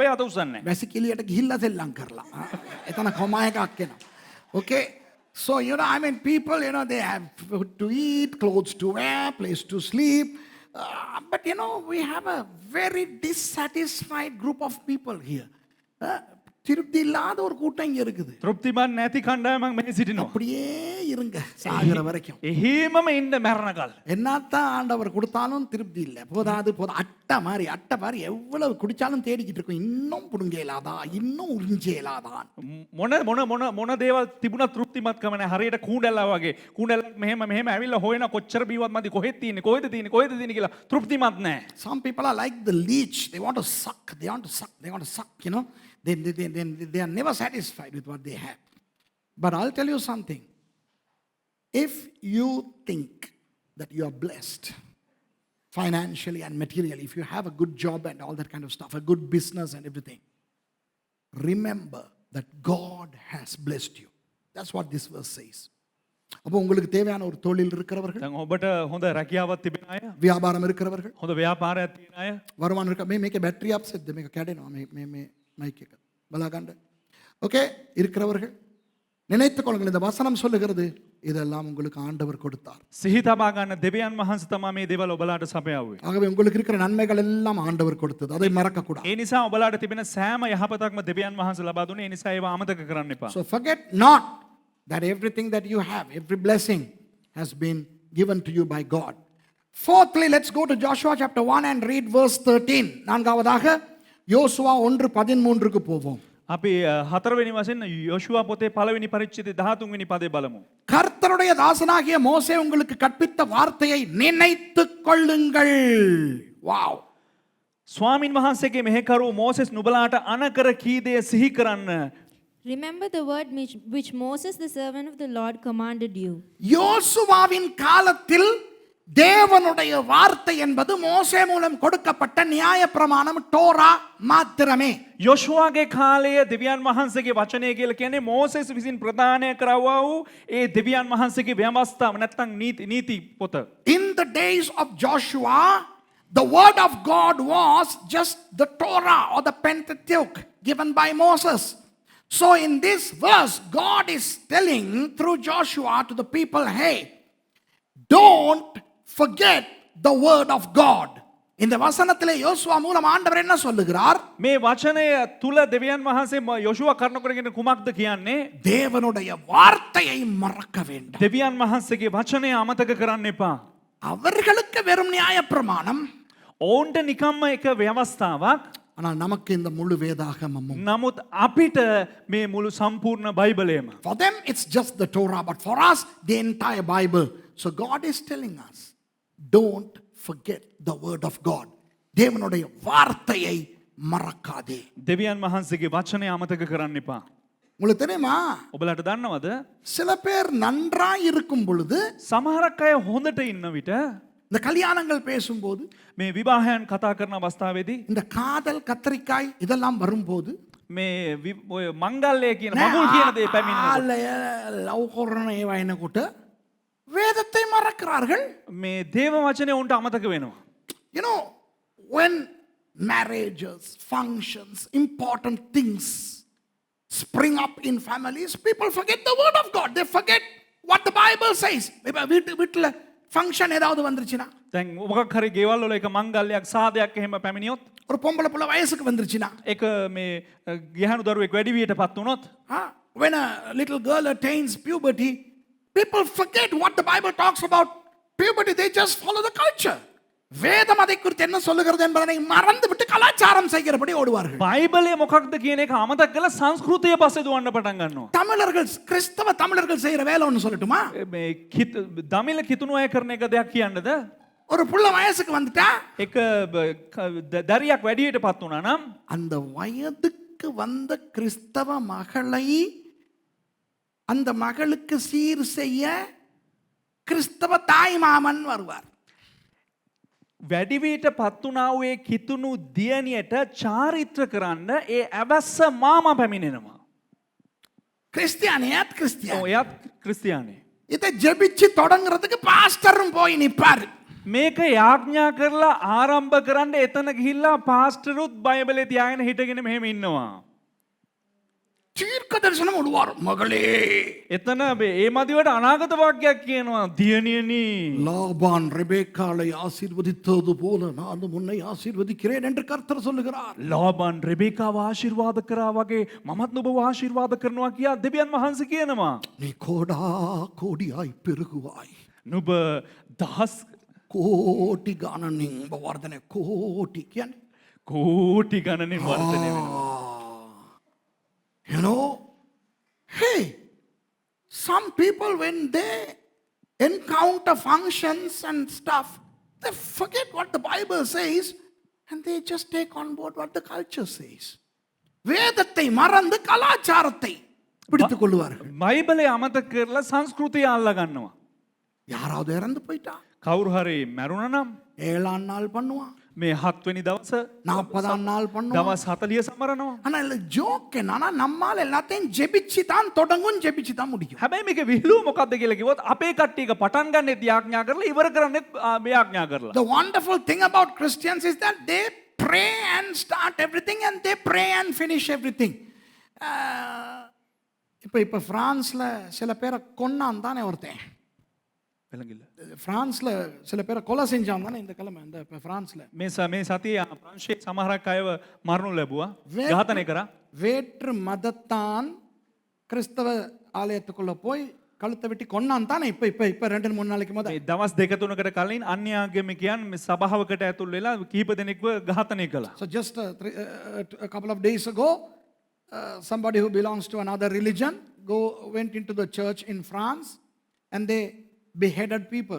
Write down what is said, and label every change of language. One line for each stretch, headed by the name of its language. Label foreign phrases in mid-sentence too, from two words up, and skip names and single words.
Sinhala: හැබැයි අත උස්සන්නේ නැහැ. වැසිකිළියට ගිහිල්ලා සෙල්ලම් කරලා. එතන කොමා එකක් එනවා.
English: Okay. So, you know, I mean, people, you know, they have food to eat, clothes to wear, place to sleep. But, you know, we have a very dissatisfied group of people here.
Tamil: திருப்தி இல்லாத ஒரு கூட்டம் இங்க இருக்குது.
Sinhala: තෘප්තිමත් නැති කණ්ඩායමක් මෙහි සිටිනවා.
Tamil: அப்படியே இருங்க சாகிற வரைக்கும்.
Sinhala: එහිමම ඉන්න මැරණකල්.
Tamil: என்னத்தான் ஆண்டவர் கொடுத்தாலும் திருப்தி இல்லை. போதாது அட்டை மாதிரி எவ்வளவு குடிச்சாலும் தேடிக்கிட்டு இருக்கும். இன்னும் புடுங்கேலாதா, இன்னும் உறிஞ்சேலாதான்.
Sinhala: මොන දේවල් තිබුණා තෘප්තිමත්කම නැහැ. හරියට කූඩැල්ලා වගේ. කූඩැල්ලක් මෙහෙම ඇවිල්ලා හොයන කොච්චර බීවත් මදි කොහෙද තියෙන්නේ කියලා තෘප්තිමත් නැහැ.
English: Some people are like the leech. They want to suck, you know. They are never satisfied with what they have. But I'll tell you something. If you think that you are blessed financially and materially, if you have a good job and all that kind of stuff, a good business and everything, remember that God has blessed you. That's what this verse says.
Tamil: அப்போ உங்களுக்கு தேவையான ஒரு தொழில் இருக்கிறவர்கள்,
Sinhala: දැන් ඔබට හොඳ රැකියාවක් තිබෙන අය,
Tamil: வியாபாரம் இருக்கிறவர்கள்,
Sinhala: හොඳ ව්‍යාපාරයක් තියෙන අය,
Tamil: வருமானம் இருக்க
Sinhala: මේකේ බැටරි අප්සෙට් මේක කැඩෙනවා මේ மைக் එක බලාගන්න.
Tamil: ஓகே, இருக்கிறவர்கள் நினைத்துக் கொள்ளுங்கள், இந்த வசனம் சொல்லுகிறது இதெல்லாம் உங்களுக்கு ஆண்டவர் கொடுத்தார்.
Sinhala: සිහි තබා ගන්න දෙවියන් වහන්සේ තමයි මේ දේවල් ඔබලාට සපයාවේ.
Tamil: ஆகவே உங்களுக்கு இருக்கிற நன்மைகள் எல்லாம் ஆண்டவர் கொடுத்தது, அதை மறக்க கூடாது.
Sinhala: ඒ නිසා ඔබලාට තිබෙන සෑම යහපතක්ම දෙවියන් වහන්සේ ලබා දුන්නේ. ඒ නිසා ඒවා අමතක කරන්න එපා.
English: So forget not that everything that you have, every blessing has been given to you by God. Fourthly, let's go to Joshua chapter 1 and read verse 13.
Tamil: நான்காவதாக யோசுவா 1:13க்கு போவோம்.
Sinhala: අපි හතරවෙනි වශයෙන් යෝෂුවා පොතේ පළවෙනි පරිච්ඡේදයේ 13 වෙනි පදේ බලමු.
Tamil: கர்த்தருடைய தாசனாகிய மோசே உங்களுக்கு கற்பித்த வார்த்தையை நினைத்துக் கொள்ளுங்கள்.
English: Wow.
Sinhala: ස්වාමින් වහන්සේගේ මෙහෙකරු මෝසෙස් නුඹලාට අනකර කී දේ සිහි කරන්න.
English: Remember the word which Moses, the servant of the Lord, commanded you.
Tamil: யோசுவாவின் காலத்தில் தேவனுடைய வார்த்தை என்பது மோசே மூலம் கொடுக்கப்பட்ட நியாயப்பிரமாணம், டோரா மாத்திரமே.
Sinhala: යෝෂුවාගේ කාලයේ දෙවියන් වහන්සේගේ වචනය කියලා කියන්නේ මෝසෙස් විසින් ප්‍රදානය කරවවා වූ ඒ දෙවියන් වහන්සේගේ ව්‍යවස්ථාව නැත්නම් නීති පොත.
English: In the days of Joshua, the word of God was just the Torah or the Pentateuch given by Moses. So in this verse, God is telling through Joshua to the people, hey, don't forget the word of God.
Tamil: இந்த வசனத்திலே யோசுவா மூலம் ஆண்டவர் என்ன சொல்லுகிறார்?
Sinhala: මේ වචනය තුල දෙවියන් වහන්සේ යොෂුවා කරනකොටගෙන කුමක්ද කියන්නේ?
Tamil: தேவனுடைய வார்த்தையை மறக்க வேண்டாம்.
Sinhala: දෙවියන් වහන්සේගේ වචනය අමතක කරන්න එපා.
Tamil: அவர்களுக்கு வெறும் நியாயப்பிரமாணம்,
Sinhala: ඔවුන්ට නිකම්ම එක ව්‍යවස්ථාවක්.
Tamil: ஆனால் நமக்கு இந்த முழு வேதாகமமும்.
Sinhala: නමුත් අපිට මේ මුළු සම්පූර්ණ බයිබලයම.
English: For them it's just the Torah, but for us the entire Bible. So God is telling us, don't forget the word of God.
Tamil: தேவனுடைய வார்த்தையை மறக்காதே.
Sinhala: දෙවියන් වහන්සේගේ වචනය අමතක කරන්න එපා.
Tamil: உங்களுக்கு தெரியுமா,
Sinhala: ඔබලට දන්නවද?
Tamil: சில பேர் நன்றாய் இருக்கும் பொழுது
Sinhala: සමහරක් අය හොඳට ඉන්න විට
Tamil: இந்த கல்யாணங்கள் பேசும்போது,
Sinhala: මේ විවාහයන් කතා කරන අවස්ථාවේදී
Tamil: இந்த காதல் கத்தரிக்காய் இதெல்லாம் வரும்போது
Sinhala: මේ ඔය මංගල්‍යය කියන මඟුල් කියන දේ පැමිණෙනකොට லவ் කරන ඒවා එනකොට
Tamil: வேதத்தை மறக்கிறார்கள்.
Sinhala: මේ දේව වචනය උන්ට අමතක වෙනවා.
English: You know, when marriages, functions, important things spring up in families, people forget the word of God. They forget what the Bible says.
Tamil: வீட்டுல ஃபங்க்ஷன் ஏதாவது வந்துருச்சுன்னா,
Sinhala: දැන් මොකක් හරි ගෙවල් වල එක මංගල්‍යයක් සාදයක් එහෙම පැමිණියොත්
Tamil: ஒரு பொம்பளை புள்ள வயசுக்கு வந்துருச்சுன்னா,
Sinhala: එක මේ ගිහණු දරුවෙක් වැඩි වියටපත් වුණොත්
English: when a little girl attains puberty, people forget what the Bible talks about puberty. They just follow the culture.
Tamil: வேதம் அதை குறித்து என்ன சொல்லுகிறது என்பதனை மறந்துவிட்டு கலாச்சாரம் செய்கிறபடி ஓடுவார்கள்.
Sinhala: බයිබලය මොකක්ද කියන එක අමතක කරලා සංස්කෘතිය පස්සේ දුවන්න පටන් ගන්නවා.
Tamil: தமிழர்கள், கிறிஸ்தவ தமிழர்கள் செய்யற வேலை ஒன்று சொல்லட்டுமா?
Sinhala: මේ දමිල කිතුණු අය කරන එක දෙයක් කියන්නද?
Tamil: ஒரு புள்ள வயசுக்கு வந்துட்டா,
Sinhala: එක දරියක් වැඩියටපත් වුණා නම්
Tamil: அந்த வயதுக்கு வந்த கிறிஸ்தவ மகளை அந்த மகளுக்கு சீர் செய்ய கிறிஸ்தவ தாய் மாமன் வருவார்.
Sinhala: වැඩිවියටපත් වුණා වූ කිතුණු දියණියට චාරිත්‍ර කරන්න ඒ ඇවැස්ස මාමා පැමිණෙනවා.
Tamil: கிறிஸ்தியானியாத் கிறிஸ்தியான்.
Sinhala: ඔයත් ක්‍රිස්තියානි.
Tamil: இதை ஜெபிச்சு தொடங்குறதுக்கு பாஸ்டரும் போய் நிப்பாரு.
Sinhala: මේක යාඥා කරලා ආරම්භ කරන්න එතන ගිහිල්ලා පාස්ටරුත් බයිබලේ තියාගෙන හිටගෙන මෙහෙම ඉන්නවා.
Tamil: தீர்க்க தரிசனம் விடுவார். மகளே,
Sinhala: එතන ඒ මදිවට අනාගත වාක්‍යයක් කියනවා. දියණියනි,
Tamil: லாபான் ரெபேக்காளை ஆசீர்வதித்தது போல நானும் உன்னை ஆசீர்வதிக்கிறேன் என்று கர்த்தர் சொல்லுகிறார்.
Sinhala: ලාබන් රෙබේකාව ආශිර්වාද කරා වගේ මමත් නුඹව ආශිර්වාද කරනවා කියා දෙවියන් වහන්සේ කියනවා.
Tamil: நீ கோடா கோடியாய் பெருகுவாய்.
Sinhala: නුඹ දහස් கோட்டி ගණනින් වර්ධනය. கோட்டி කියන්නේ කෝටි ගණනින් වර්ධනය වෙනවා.
English: You know, hey, some people when they encounter functions and stuff, they forget what the Bible says and they just take on board what the culture says.
Tamil: வேதத்தை மறந்து கலாச்சாரத்தை பிடித்துக் கொள்வார்கள்.
Sinhala: බයිබලය අමතක කරලා සංස්කෘතිය අල්ලා ගන්නවා.
Tamil: யாராவது இறந்து போயிட்டா
Sinhala: කවුරු හරි මැරුණා නම්
Tamil: 7ஆம் நாள் பண்ணுவான்,
Sinhala: මේ 7 වෙනි දවස
Tamil: 40ஆம் நாள் பண்ணுவான்.
Sinhala: දවස් 40 සමරනවා.
Tamil: ஆனா இல்ல ஜோக் என்னன்னா, நம்மால் எல்லாத்தையும் ஜெபிச்சு தான் தொடங்கும், ஜெபிச்சு தான் முடியும்.
Sinhala: හැබැයි මේක විහිළුව මොකද්ද කියලා කිව්වොත් අපේ කට්ටියක පටන් ගන්නෙත් යාඥා කරලා ඉවර කරන්නෙත් මේ යාඥා කරලා.
English: The wonderful thing about Christians is that they pray and start everything and they pray and finish everything.
Tamil: இப்ப பிரான்ஸ்ல சில பேரை கொன்னான் தானே ஒருத்தன்.
Sinhala: වෙලඟිල්ල.
Tamil: பிரான்ஸ்ல சில பேரை கொலை செஞ்சான் தானே இந்த கிழமை. இந்த பிரான்ஸ்ல
Sinhala: මේ සතියේ ප්‍රංශයේ සමහරක් අයව මරණු ලැබුවා. ඝාතනය කරා.
Tamil: வேற்று மதத்தான் கிறிஸ்தவ ஆலயத்துக்குள்ள போய் கழுத்தை வெட்டி கொன்னான் தானே. இப்ப 2-3 நாளைக்கு
Sinhala: මේ
Tamil: முதல்
Sinhala: දවස් දෙක තුනකට කලින් අන්‍ය ආගමිකයන් මේ සභාවකට ඇතුල් වෙලා කීප දෙනෙක්ව ඝාතනය කළා.
English: So just a couple of days ago, somebody who belongs to another religion went into the church in France and they beheaded people.